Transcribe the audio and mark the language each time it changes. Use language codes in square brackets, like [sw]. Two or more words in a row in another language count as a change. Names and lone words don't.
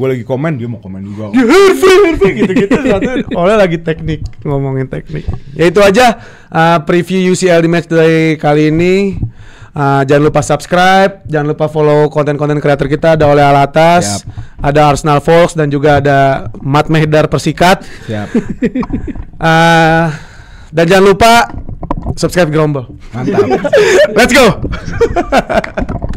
[id] Gue lagi komen, dia mau komen juga. Harvey gitu-gitu. Oleh lagi teknik, ngomongin teknik. Ya itu aja preview UCL di match day kali ini. Jangan lupa subscribe, jangan lupa follow konten-konten kreator kita. Ada Oleh Alatas, ada Arsenal Folks, dan juga ada Mat Mehdar Persikat. Siap. Dan jangan lupa subscribe Grombol. Mantap. [en] Let's go.